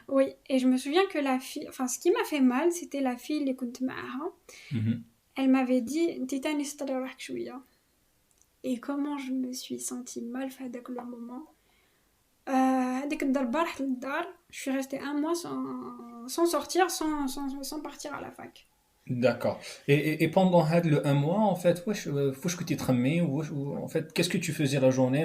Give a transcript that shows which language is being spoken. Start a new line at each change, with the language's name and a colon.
French: Oui, et je me souviens que la fille, enfin ce qui m'a fait mal, c'était la fille
Arabic: اللي كنت معاها.
French: Elle m'avait dit
Arabic: انتي تاني استريح شوية.
French: Et comment je me suis sentie mal
Arabic: في هذاك
French: le moment.
Arabic: هذيك الضربة رحت للدار.
French: Je suis restée 1 mois sans sortir, sans partir à la fac. D'accord. Et pendant le 1 mois, en fait, faut que tu te remettes, en fait, qu'est-ce que tu faisais la journée?